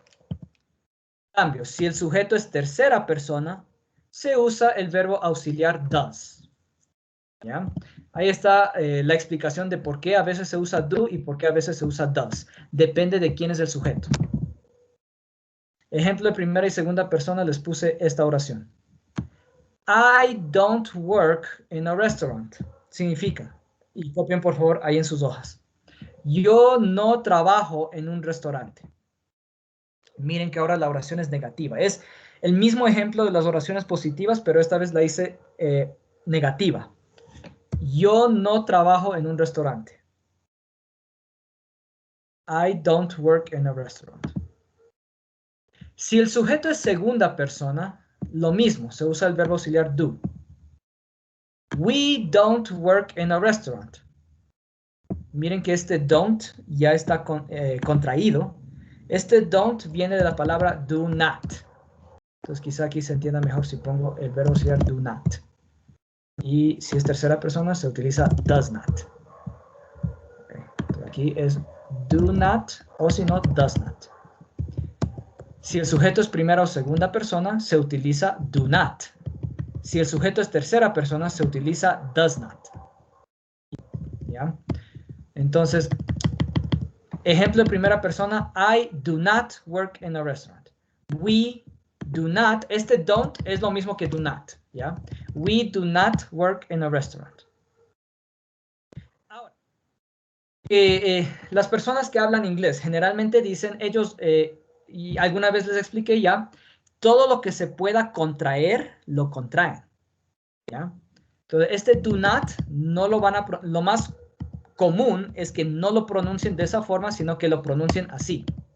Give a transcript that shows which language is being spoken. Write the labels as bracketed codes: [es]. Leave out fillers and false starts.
[es] En cambio, si el sujeto es tercera persona, se usa el verbo auxiliar does. ¿Ya? Ahí está la explicación de por qué a veces se usa do y por qué a veces se usa does. Depende de quién es el sujeto. Ejemplo de primera y segunda persona, les puse esta oración. [en] I don't work in a restaurant. [es] Significa, y copien por favor ahí en sus hojas. Yo no trabajo en un restaurante. Miren que ahora la oración es negativa. Es el mismo ejemplo de las oraciones positivas, pero esta vez la hice negativa. Yo no trabajo en un restaurante. [en] I don't work in a restaurant. [es] Si el sujeto es segunda persona, lo mismo, se usa el verbo auxiliar do. [en] We don't work in a restaurant. [es] Miren que este don't ya está contraído. Este don't viene de la palabra do not. Entonces quizá aquí se entienda mejor si pongo el verbo auxiliar do not. Y si es tercera persona se utiliza does not. Okay. Aquí es do not o si no does not. Si el sujeto es primera o segunda persona se utiliza do not. Si el sujeto es tercera persona se utiliza does not. ¿Ya? Entonces, ejemplo de primera persona, [en] I do not work in a restaurant. We do not, [es] este don't es lo mismo que do not, ¿ya? [en] We do not work in a restaurant. [es] Ahora, las personas que hablan inglés generalmente dicen, ellos, y alguna vez les expliqué ya, todo lo que se pueda contraer, lo contraen, ¿ya? Entonces, este do not, no lo van a, lo más común es que no lo pronuncien de esa forma, sino que lo pronuncien así.